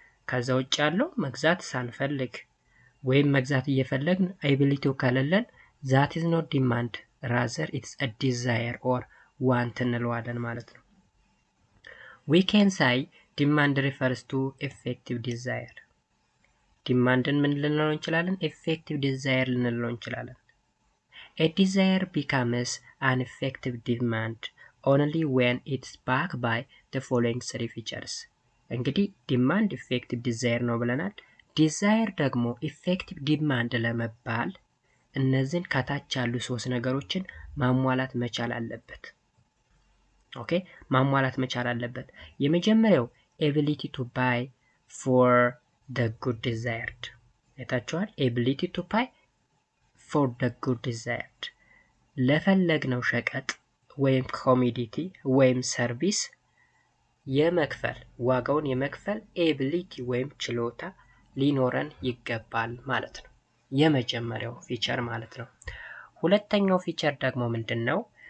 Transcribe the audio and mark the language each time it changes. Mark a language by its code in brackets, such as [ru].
[am] ከዛ ውጭ ያለው መግዛት ሳንፈልግ ወይም መግዛት እየፈለግን ኤቢሊቲው ከሌለን [en] that is not demand rather it's a desire or want [am] እንለዋለን ማለት ነው። [en] we can say demand refers to effective desire። [am] ዲማንድን ምን ልንለው እንችላለን? effective desire ልንለው እንችላለን። [en] a desire becomes an effective demand only when it's backed by the following 3 features። [am] እንግዲህ ዲማንድ effective desire ነው ብለናል። ዲዛይር ደግሞ effective demand ለመባል እነዚህን ከታች ያሉ 3 ነገሮችን ማሟላት መቻል አለበት። ኦኬ ማሟላት መቻል አለበት። የመጀመሪያው [en] ability to buy for the good desired። [am] አይታችኋል? [en] ability to buy for the good desired [am] ለፈለግነው ሸቀጥ ወይም ኮሞዲቲ ወይም ሰርቪስ የመክፈል ዋጋውን የመክፈል ኤቢሊቲ ወይም ችሎታ ሊኖረን ይገባል ማለት ነው። የመጀመሪያው ፊቸር ማለት ነው። ሁለተኛው ፊቸር ደግሞ ምንድነው?